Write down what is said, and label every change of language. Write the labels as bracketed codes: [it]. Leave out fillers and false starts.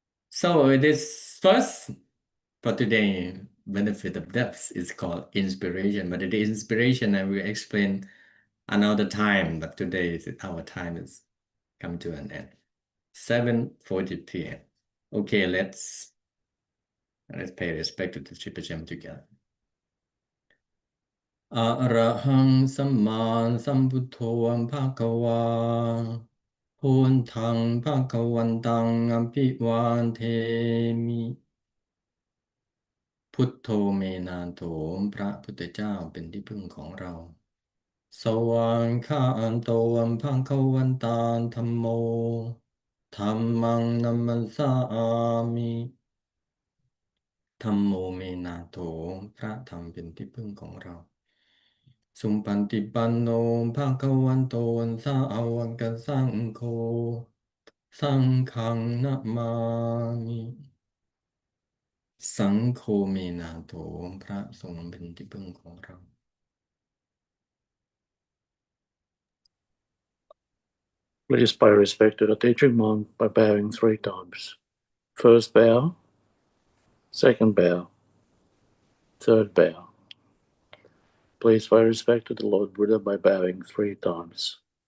[en] So this first for today benefit of depth is called inspiration, but the inspiration I will explain another time. But today our time is coming to an end. 7:40 p.m. Okay, let's pay respect to the Triple Gem together. [pi] อะระหังสัมมาสัมพุทโธภะคะวาพุทธังภะคะวันตังอภิวาเทมิ พุทโธเมนาโถ [th] พระพุทธเจ้าเป็นที่พึ่งของเรา [pi] สวากขาโตภะคะวันตาธัมโมธัมมังนัมมัสสามิ ธัมโมเมนาโถ [th] พระธรรมเป็นที่พึ่งของเรา [pi] สุปฏิปันโนภะคะวันโตสาวกสังโฆสังฆังนะมามิ สังโฆเมนาโถ [th] พระสงฆ์เป็นที่พึ่งของเรา [en] Please pay respect to the teaching monk by bowing 3 times. First bow, second bow, third bow. Please pay respect to the Lord Buddha by bowing 3 times.